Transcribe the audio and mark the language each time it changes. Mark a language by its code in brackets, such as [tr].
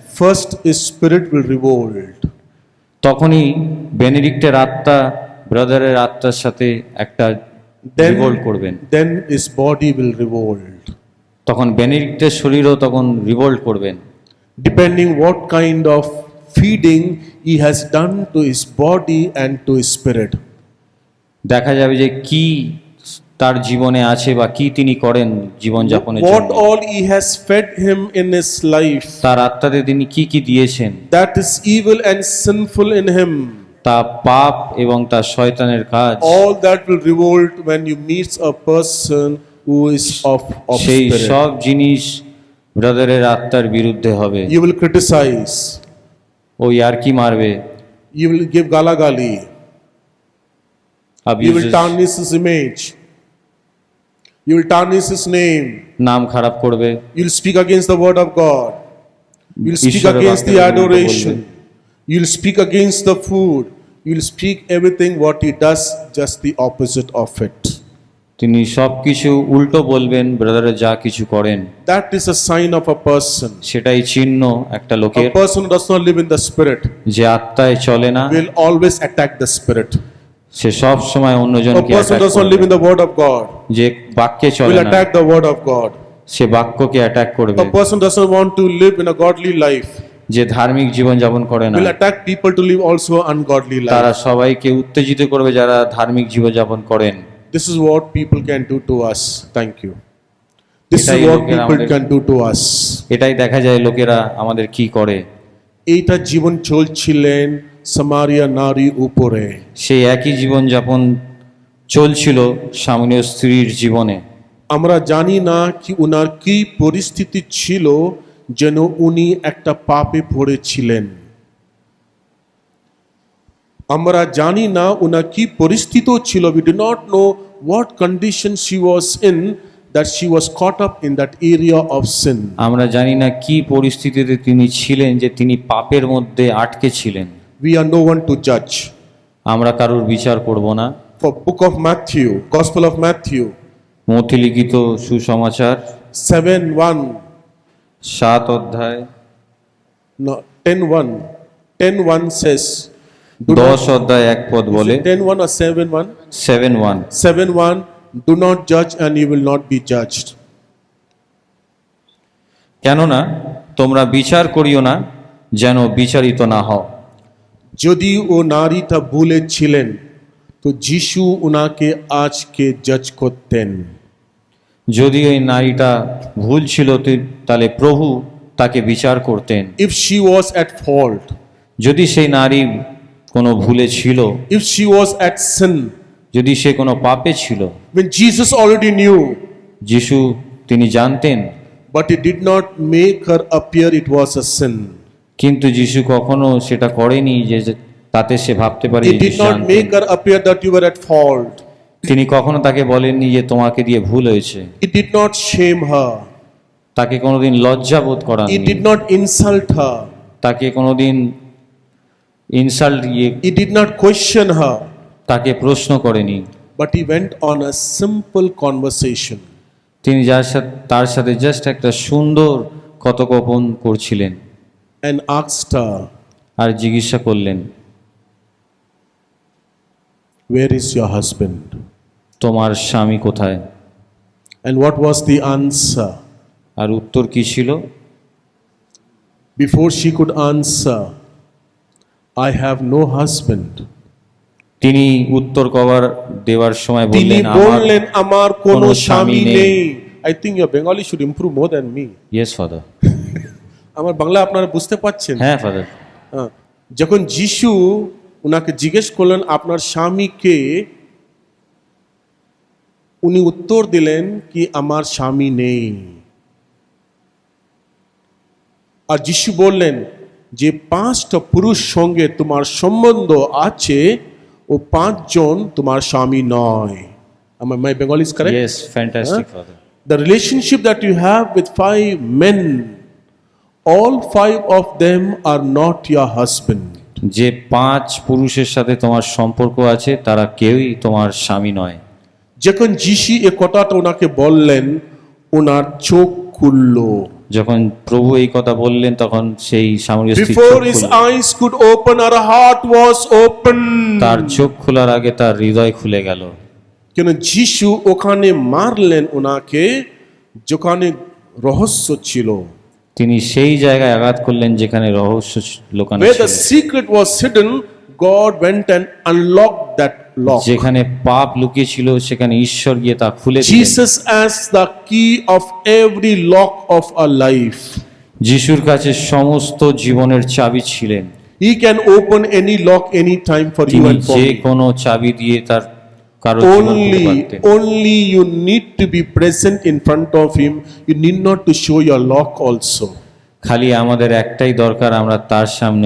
[en] first his spirit will revolt. [bn] তখনই বেনেডিক্টের আত্মা ব্রাদারের আত্মার সাথে একটা রিভোল্ট করবেন। [en] Then his body will revolt. [bn] তখন বেনেডিক্টের শরীরও তখন রিভোল্ট করবেন, [en] Depending what kind of feeding he has done to his body and to his spirit. [bn] দেখা যাবে যে কি তার জীবনে আছে বা কি তিনি করেন জীবন যাপনের [en] What [bn] জন্য, [en] all he has fed him in his life, [bn] তার আত্মাতে তিনি কি কি দিয়েছেন, [en] that is evil and sinful in him. [bn] তা পাপ এবং তা শয়তানের কাজ, [en] All that will revolt when you meet a person who is of [bn] সেই [en] spirit. [bn] সব জিনিস ব্রাদারের আত্মার বিরুদ্ধে হবে। [en] You will criticize, [bn] ও আর কি মারবে, [en] you will give galagali, you will abuses, tarnish his image, you will tarnish his name, [bn] নাম খারাপ করবে, [en] you will speak against the word of God, you will speak [bn] ঈশ্বরের [en] against the [bn] বাক্যের বিরুদ্ধে [en] adoration, you will speak against the food, you will speak everything what he does, just the opposite of it. [bn] তিনি সবকিছু উল্টো বলবেন ব্রাদারের যা কিছু করেন। [en] That is a sign of a person. [bn] সেটাই চিহ্ন একটা লোকের, [en] A person who does not live in the spirit [bn] যে আত্মায় চলে না, [en] will always attack the spirit. [bn] সে সব সময় [en] A [bn] অন্যজনকে [en] person who does not live in the word of God [bn] যে বাক্যে চলে [en] will [bn] না, [en] attack the word of God. [bn] সে বাক্যকে অ্যাটাক করবে। [en] A person does not want to live in a godly life [bn] যে ধার্মিক জীবন যাপন করে না, [en] will attack people to live also ungodly [bn] তারা [en] life. [bn] সবাইকে উত্তেজিত করবে যারা ধার্মিক জীবন যাপন করেন। [en] This is what people can do to us. Thank you. This is [bn] এটাই [en] what [bn] লোকেরা [en] people [bn] আমাদের- [en] can do to us. [bn] এটাই দেখা যায় লোকেরা আমাদের কি করে। এইটা জীবন চলছিলেন সামারিয়া নারী উপরে। সেই একই জীবন যাপন চলছিল সামনীয় স্ত্রীর জীবনে। আমরা জানি না কি উনার কি পরিস্থিতি ছিল যেন উনি একটা পাপে পড়েছিলেন। আমরা জানি না ওনার কি পরিস্থিতি ছিল। [en] We do not know what condition she was in that she was caught up in that area of sin. [bn] আমরা জানি না কি পরিস্থিতিতে তিনি ছিলেন যে তিনি পাপের মধ্যে আটকে ছিলেন। [en] We are no one to judge. [bn] আমরা কারোর বিচার করব না। [en] For book of Matthew, Gospel of Matthew, [bn] মথি লিখিত সুসমাচার [en] 7:1, [bn] 7 অধ্যায় [en] no 10:1, 10:1 says, do [bn] 10 অধ্যায় 1 পদ বলে, [en] 10:1 or 7:1? 7:1, 7:1, do not judge and you will not be judged. [bn] কেননা তোমরা বিচার করিও না যেন বিচারিত না হও। যদি ও নারীটা ভুলে ছিলেন তো যিশু ওনাকে আজকে জাজ করতেন। যদি ওই নারীটা ভুল ছিল তাহলে প্রভু তাকে বিচার করতেন। [en] If she was at fault, [bn] যদি সেই নারী কোনো ভুলে ছিল, [en] if she was at sin, [bn] যদি সে কোনো পাপে ছিল, [en] when Jesus already knew, [bn] যিশু তিনি জানতেন, [en] but he did not make her appear it was a sin. [bn] কিন্তু যিশু কখনো সেটা করেনি যে তাতে সে ভাবতে পারে। [en] He did not make her appear that you were at fault. [bn] তিনি কখনো তাকে বলেননি যে তোমাকে দিয়ে ভুল হয়েছে। [en] He did not shame her. [bn] তাকে কোনোদিন লজ্জা বোধ করাননি। [en] He did not insult her. [bn] তাকে কোনোদিন insult [en] He did not question her. [bn] তাকে প্রশ্ন করেনি। [en] But he went on a simple conversation. [bn] তিনি তার সাথে জাস্ট একটা সুন্দর কথোপকথন করছিলেন। [en] And asked her, [bn] আর জিজ্ঞাসা করলেন, [en] where is your husband? [bn] তোমার স্বামী কোথায়? [en] And what was the answer? [bn] আর উত্তর কি ছিল? [en] Before she could answer, I have no husband. [bn] তিনি উত্তর দেওয়ার সময় তিনি বললেন আমার কোনো স্বামী নেই। [en] I think your Bengali should improve more than me. Yes, Father. [bn] আমার বাংলা আপনারা বুঝতে পাচ্ছেন? হ্যাঁ, Father. যখন যিশু উনাকে জিজ্ঞেস করলেন আপনার স্বামী কে, উনি উত্তর দিলেন কি আমার স্বামী নেই। আর যিশু বললেন যে 5টা পুরুষ সঙ্গে তোমার সম্বন্ধ আছে ও 5 জন তোমার স্বামী নয়। [en] My Bengali is correct? Yes, fantastic, Father. The relationship that you have with 5 men, all 5 of them are not your husband. [bn] যে 5 পুরুষের সাথে তোমার সম্পর্ক আছে তারা কেউই তোমার স্বামী নয়। যখন যিশু এই কথাটা ওনাকে বললেন ওনার চোখ খুললো। যখন প্রভু এই কথা বললেন তখন সেই সামরিক স্ত্রীর চোখ [en] Before [bn] খুলল। [en] his eyes could open, her heart was open. [bn] তার চোখ খোলার আগে তার হৃদয় খুলে গেল। কেন যিশু ওখানে মারলেন ওনাকে যেখানে রহস্য ছিল। তিনি সেই জায়গায় আঘাত করলেন যেখানে রহস্য লুকানো [en] Where [bn] ছিল। [en] the secret was hidden, God went and unlocked that lock. [bn] যেখানে পাপ লুকিয়ে ছিল সেখানে ঈশ্বর গিয়ে তা খুলে দিলেন। [en] Jesus has the key of every lock of our life. [bn] যিশুর কাছে সমস্ত জীবনের চাবি ছিলেন। [en] He can open any lock any time for you [bn] তিনি [en] and for [bn] যে [en] me. [bn] কোনো চাবি দিয়ে তার কারো জীবন খুলতে পারতেন। [en] Only you need to be present in front of him. You need not to show your lock also. [bn] খালি আমাদের একটাই দরকার, আমরা তার সামনে